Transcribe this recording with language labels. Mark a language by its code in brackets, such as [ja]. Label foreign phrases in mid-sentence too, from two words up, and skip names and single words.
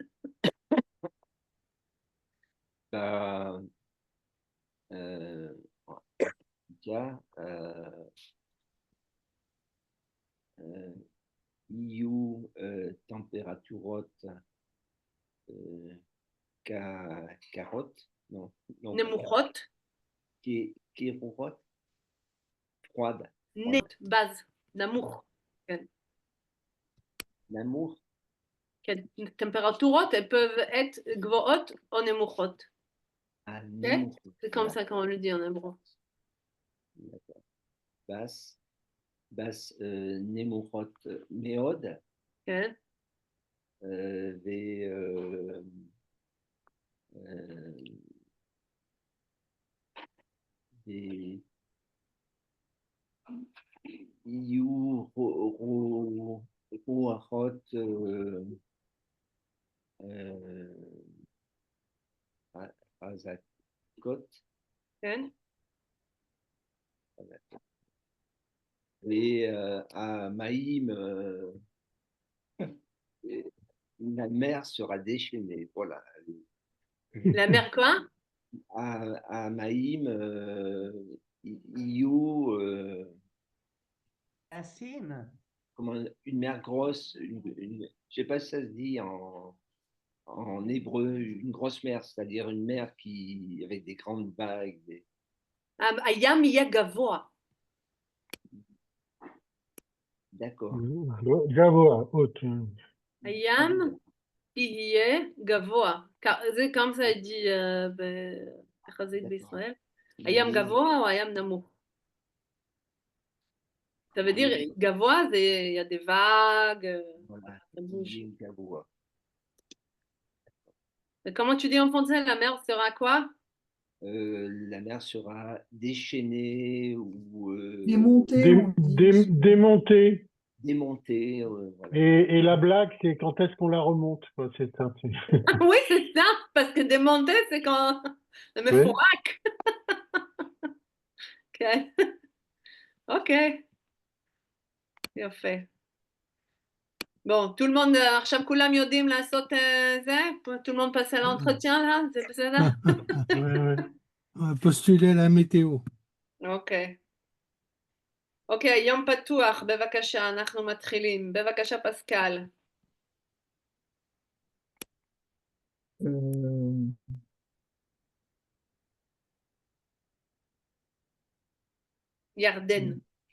[he] יהיו טמפרטורות קרות, נמוכות. קירורות, froide. באז, נמוך. כן. [fr] L'amour, [he] כן. טמפרטורות, [fr] elles peuvent être [he] גבוהות או נמוכות. כן? [fr] C'est comme ça qu'on le dit en hébreu. D'accord. Basse, [he] נמוכות מאוד. כן. יהיו רוחות חזקות. כן. והמים, [fr] la mer sera déchaînée. Voilà. La mer quoi? [he] המים יהיו Assim. [fr] une mer grosse, je sais pas si ça se dit en hébreu, une grosse mer, c'est-à-dire une mer avec des grandes vagues. [he] הים יהיה גבוה. [fr] D'accord. [he] גבוה, haute. הים יהיה גבוה. זה [fr] comme ça dit [he] בחזית בישראל. הים גבוה או הים נמוך? [fr] Ça veut dire גבוה, il y a des vagues, Voilà, ça bouge. il y a Gavois. Comment tu dis en français, la mer sera quoi? La mer sera déchaînée ou Démonté, on dit. Démontée. démontée. Voilà. Et la blague, c'est quand est-ce qu'on la remonte, quoi, c'est ça. Oui, c'est ça, parce que démonter, c'est quand... Mais Ouais. fouac. Ok. [he] Ok. יפה. [fr] Bon, tout le monde, [he] עכשיו כולם יודעים לעשות זה? [fr] tout le monde passe à l'entretien là? [he] זה בסדר? [fr] Ouais. On va postuler à la météo. [he] אוקיי. אוקיי, יום פתוח, בבקשה, אנחנו מתחילים. בבקשה, פסקל. Euh, ירדן.